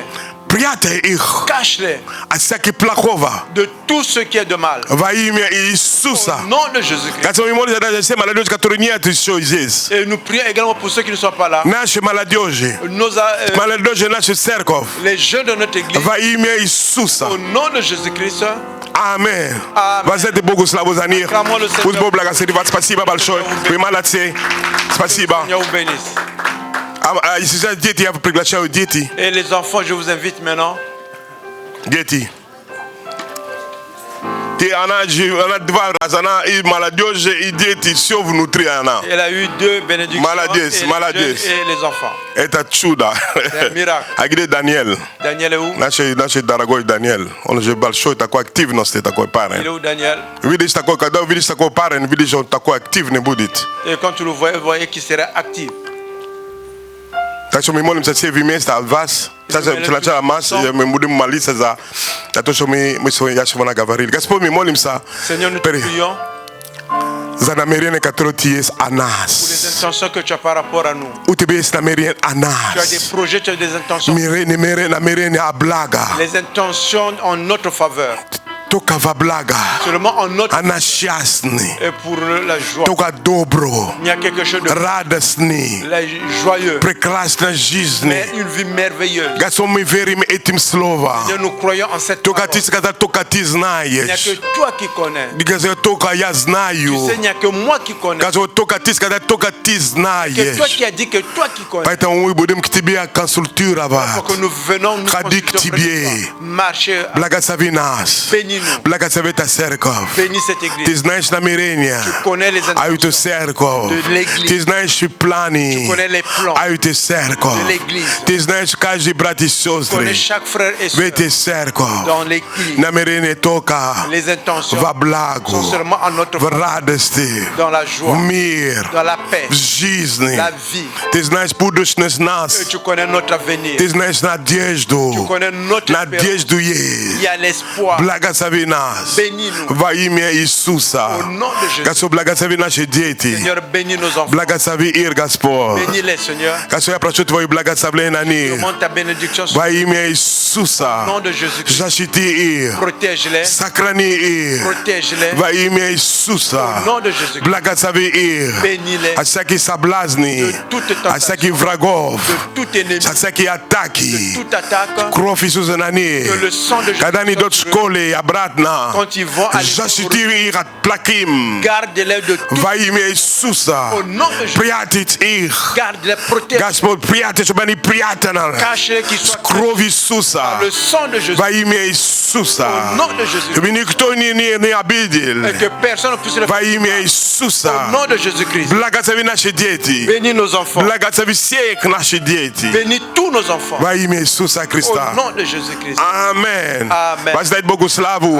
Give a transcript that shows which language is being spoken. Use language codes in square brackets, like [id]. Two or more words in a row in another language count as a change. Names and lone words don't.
[fr] Cache-les de tout ce qui est de mal. Au nom de Jésus-Christ. Et nous prions également pour ceux qui ne sont pas là. Les jeunes de notre église. Au nom de Jésus-Christ. Amen. [ru] Возьмите Богу славу за них. Пусть Бог благословит. Спасибо большое. Вы молодцы. Спасибо. Сейчас дети, я приглашаю дети. [fr] Et les enfants, je vous invite maintenant. [ru] Дети. [fr] Elle a eu 2 bénédictions. [ru] Молодец. [fr] Et les enfants. [ru] Это чудо. [fr] C'est un miracle. [ru] А где Даниэль? [fr] Daniel est où? [ru] Наш дорогой Даниэль. Он же большой такой активности, такой [fr] Il est [ru] парень. [fr] où, Daniel? [ru] Видишь, когда увидишь такой парень, видишь, он такой активный будет. [fr] Et quand tu le voyez, vous voyez qu'il sera actif. [ru] Так что мы молимся все вместе от вас. Сначала масс, мы будем молиться за то, что мы сегодня говорили. Господь, мы молимся [fr] Seigneur, nous te prions [ru] за намерения, которые tu есть о [fr] pour les [ru] нас. [fr] intentions que tu as par rapport à nous. [ru] У тебя есть намерения о [fr] Tu as des [ru] нас. [fr] projets, tu as des intentions. [ru] Намерения о благо. [fr] Les intentions en notre faveur. [ru] Только во благо. [fr] Seulement en notre [ru] Она счастный. [fr] et pour la joie. [ru] Только добро. [fr] Il y a quelque chose de [ru] Радостный. [fr] joyeux. [ru] Прекрасной жизни. [fr] Mais une vie merveilleuse. [ru] Господь, мы верим этим словом. [fr] Seigneur, nous croyons en cette [ru] Только [fr] parole. [ru] ты сказал, только ты [fr] Il n'y a [ru] знаешь. [fr] que toi qui connais. [ru] Только я [fr] Tu [ru] знаю. [fr] sais, il n'y a que moi qui connais. [ru] Господь, только ты сказал, только ты [fr] Que toi [ru] знаешь. [fr] qui as dit que toi qui connais. [ru] Поэтому мы будем к тебе [fr] Pour [ru] консультировать. [fr] que nous venons nous [ru] Ходи к [fr] consulter auprès de [ru] тебе. [fr] toi. Marcher. [ru] Благослови нас. [fr] Bénis-nous. [ru] Благослови эту церковь. [fr] Bénis cette [ru] Ты [fr] église. [ru] знаешь намерения. [fr] Tu connais les [ru] А эту [fr] intentions [ru] церковь. [fr] de l'église. [ru] Ты знаешь планы. [fr] Tu connais les plans [ru] А эту церковь. [fr] de l'église. [ru] Ты знаешь каждый брат и [fr] Tu [ru] сестры. [fr] connais chaque frère et [ru] В [fr] soeur [ru] этой церковь. [fr] dans l'église. [ru] Намерения только [fr] Les intentions [ru] во благо. [fr] sont seulement en notre [ru] В [fr] faveur, [ru] радости. [fr] dans la joie, [ru] В мир. [fr] dans la paix, [ru] В жизни. [fr] la vie. [ru] Ты знаешь будущность [fr] Et [ru] нас. [fr] tu connais notre avenir. [ru] Ты знаешь надежду. [fr] Tu connais notre espérance. [ru] Надежду [fr] Il [ru] есть. [fr] y a l'espoir. [ru] Благослови нас. [fr] Bénis-nous. [ru] Во имя Иисуса. [fr] Au nom de Jésus. [ru] Господь, благослови наши дети. [fr] Seigneur, bénis nos enfants. [ru] Благослови их, Господь. [fr] Bénis-les, Seigneur. [ru] Господь, я прошу Твое благословение на них. [fr] Demande ta bénédiction sur [ru] Во имя [fr] Au [ru] Иисуса. [fr] nom de Jésus-Christ. [ru] Защити их. [fr] Protège-les. [ru] Сохрани их. [fr] Protège-les. [ru] Во имя Иисуса. [fr] Au nom de Jésus-Christ. [ru] Благослови их. [fr] Bénis-les. [ru] От всяких соблазней. [fr] De toute tentation. [ru] От всяких врагов. [fr] De tout ennemi. [ru] От всяких атаки. [fr] Toute attaque. [ru] Кровь Иисуса на них. [fr] Que le sang de Jésus [ru] Когда они идут в школе и обратно. [fr] Quand ils vont aller [ru] Защити их от плохим. [fr] garde-les de tout. [ru] Во имя Иисуса. [fr] Au nom de Jésus. [ru] Прятать их. [fr] Garde-les, protège. [ru] Господь, прятать, чтобы они прятаны. [fr] Cache-les qu'ils soient [ru] Кровь Иисуса. [fr] le sang de Jésus. [ru] Во имя Иисуса. [fr] Au nom de Jésus. [ru] Чтобы никто не обидел. [fr] Et que personne ne puisse le [ru] Во [fr] faire. [ru] имя [fr] Au [ru] Иисуса. [fr] nom de Jésus-Christ. [ru] Благослови наши дети. [fr] Bénis nos enfants. [ru] Благослови всех наших детей. [fr] Bénis tous nos enfants. [ru] Во имя Иисуса [fr] Au [ru] Христа. [fr] nom de Jésus-Christ. Amen. Amen. [ru] Воздай Богу славу.